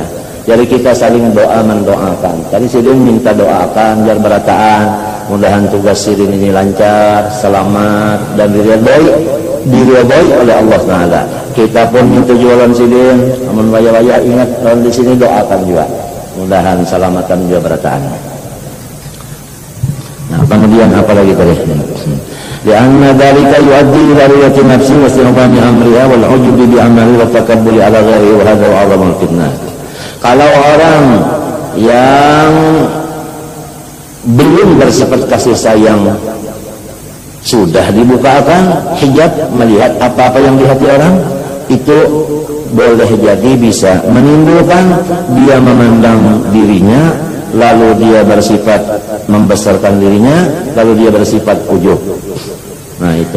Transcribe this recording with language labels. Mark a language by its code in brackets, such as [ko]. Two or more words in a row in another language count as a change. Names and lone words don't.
[id] Jadi kita saling doa mendoakan. Tadi Sidin minta doakan biar berataan, mudahan tugas Sidin ini lancar, selamat dan diridhoi oleh Allah Taala. [bjn] Kita pun minta jualan Sidin, amun waya-waya ingat kalau di sini doakan juga. Mudahan selamatan juga berataan. Nah, kemudian apa lagi tadi? [ar] لأن ذلك يؤدي إلى رؤية نفسه واستنفام أمرها والعجب بالعمل والتكبر على غيره وهذا أعظم الفتنة. [id] Kalau orang yang belum bersifat kasih sayang sudah dibukakan hijab melihat apa-apa yang di hati orang, itu boleh jadi bisa menimbulkan dia memandang dirinya, lalu dia bersifat membesarkan dirinya, lalu dia bersifat ujub.